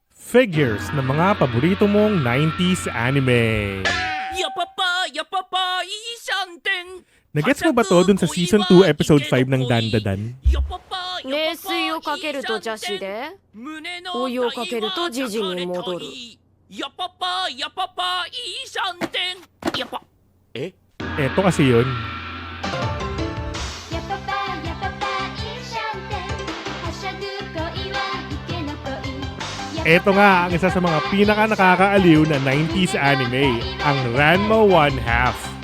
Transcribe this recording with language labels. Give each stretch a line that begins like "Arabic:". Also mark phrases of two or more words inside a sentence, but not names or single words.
Filipino: figures ng mga paborito mong 90s anime. Nagets mo ba to dun sa Season 2 Episode 5 ng Dandadan?
Japanese: 冷水をかけると邪視でお湯をかけるとジジに戻る
Filipino: Eto kasi yun. Eto nga ang isa sa mga pinaka nakakaaliw na 90s anime, ang Ranma One Half.